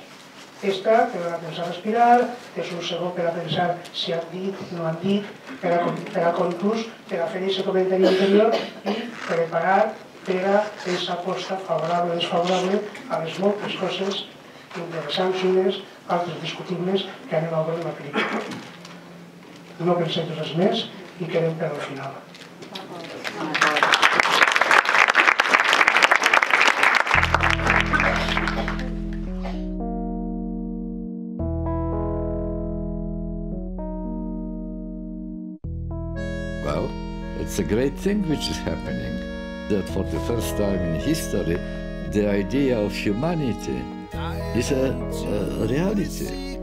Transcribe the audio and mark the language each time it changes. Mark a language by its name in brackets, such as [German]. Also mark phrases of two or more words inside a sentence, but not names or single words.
[Catalan] Esta te dona temps a respirar, és un segon per a pensar si han dit, no han dit, per a conclús, per a fer aquest comentari anterior i preparar per a aquesta aposta favorable o desfavorable a les moltes coses interessants unes, altres discutibles que anem a veure en la pel·lícula. No pensem res més i quedem per al final. [English] Well, it's a great thing which is happening, that for the first time in history, the idea of humanity is a reality.